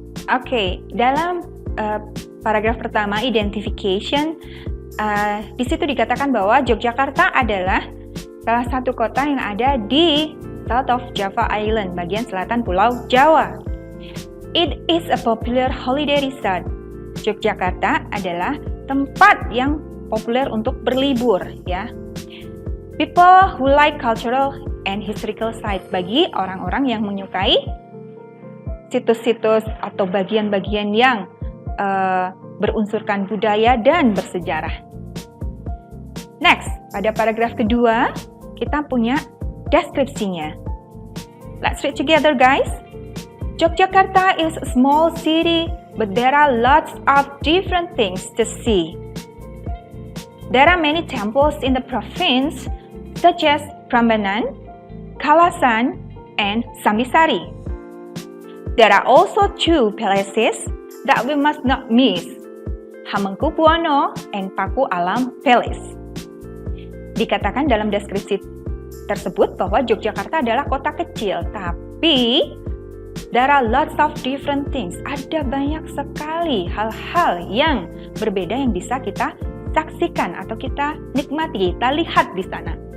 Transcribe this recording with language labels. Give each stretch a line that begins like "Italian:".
Indonesian: Okay, dalam paragraf pertama identification, di situ dikatakan bahwa Yogyakarta adalah salah satu kota yang ada di South of Java Island, bagian selatan Pulau Jawa.
English: It is a popular holiday resort.
Indonesian: Yogyakarta adalah tempat yang populer untuk berlibur, ya. People who like cultural and historical sites, bagi orang-orang yang menyukai situs-situs atau bagian-bagian yang berunsurkan budaya dan bersejarah. Next, pada paragraf kedua, kita punya deskripsinya.
English: Let's read together, guys. Yogyakarta is a small city, but there are lots of different things to see. There are many temples in the province, such as Prambanan, Kalasan, and Sambisari. There are also 2 palaces that we must not miss, Hamengkubuwono and Paku Alam Palace.
Indonesian: Dikatakan dalam deskripsi tersebut bahwa Yogyakarta adalah kota kecil, tapi there are lots of different things. Ada banyak sekali hal-hal yang berbeda yang bisa kita saksikan atau kita nikmati, kita lihat di sana.